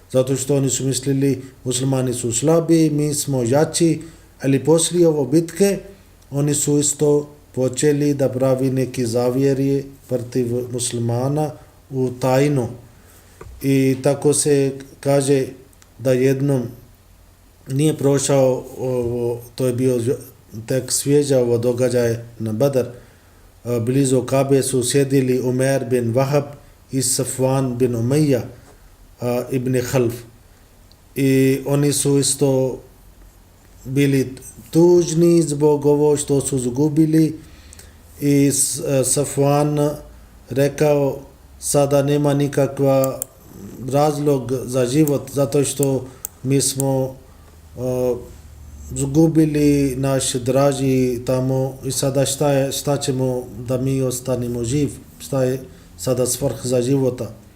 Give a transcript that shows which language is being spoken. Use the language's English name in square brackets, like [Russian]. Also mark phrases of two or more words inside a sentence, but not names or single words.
[Bosnian] zato što oni su mislili muslimani su slabi, mi smo jači, ali poslije ovo bitke oni su isto počeli da pravi neki zavjeri protiv muslimana u tajnu. I tako se kaže da jednom nije prošao, to je bio tek svježa ovo događaj na Badar, blizu Kabe su sjedili Umer bin Wahab i Safwan bin Umayya ibn Khalf. I oni su isto bili tužni zbog ovo što su izgubili i Safwan rekao sada nema nikakva razlog za život zato što mi smo izgubili naš draži tamo i sada šta ćemo da mi ostanemo živ, šta je sada svrh za života.